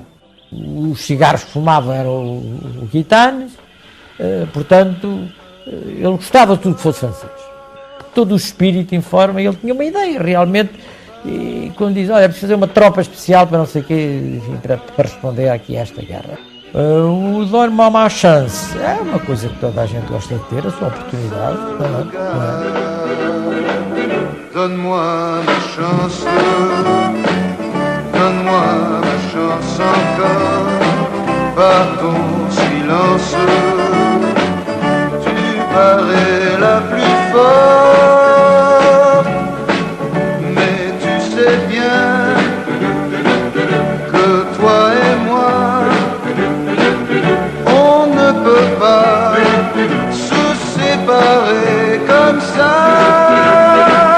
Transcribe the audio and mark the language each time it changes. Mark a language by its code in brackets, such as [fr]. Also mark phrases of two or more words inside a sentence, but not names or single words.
[pt] Os cigarros que fumava eram o Gitanes, portanto, ele gostava de tudo que fosse francês. Todo o espírito informa, ele tinha uma ideia, realmente, e quando diz, olha, é preciso fazer uma tropa especial para não sei o quê, enfim, para responder aqui a esta guerra. O Donne-moi ma chance é uma coisa que toda a gente gosta de ter, a sua oportunidade. [fr] Donne-moi ma chance, donne-moi ma chance encore, par ton silence, tu parais la plus forte, mais tu sais bien que toi et moi, on ne peut pas se séparer comme ça.